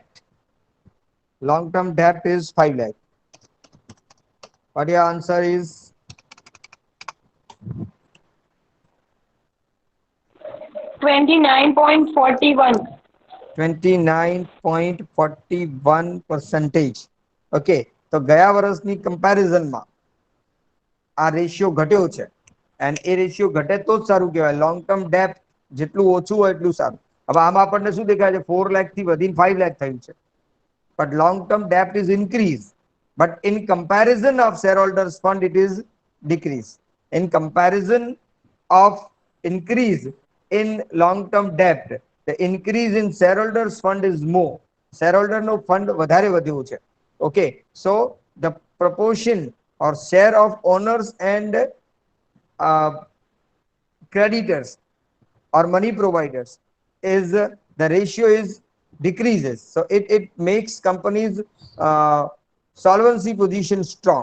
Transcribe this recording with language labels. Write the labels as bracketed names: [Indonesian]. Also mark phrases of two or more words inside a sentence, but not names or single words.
[English] Long term debt is 5 lakh. What your answer is? 29.41. 29.41 percentage. Okay. [Gujarati] તો ગયા વર્ષની કમ્પેરિઝનમાં આ રેશિયો ઘટ્યો છે and એ રેશિયો ઘટે તો જ સારું કહેવાય. [English] long term debt [Gujarati] જેટલું ઓછું હોય એટલું સારું. હવે આમાં આપણને શું દેખાય છે? 4 લાખ થી વધીને 5 લાખ થયું છે. [English] But long term debt is increased. But in comparison of shareholders fund, it is decreased. In comparison of increase in long term debt, the increase in shareholders fund is more. [Gujarati] Shareholder no fund વધારે વધ્યું છે. [English] Okay, so the proportion or share of owners and uh, creditors or money providers is the ratio is decreases. So it makes companies solvency position strong.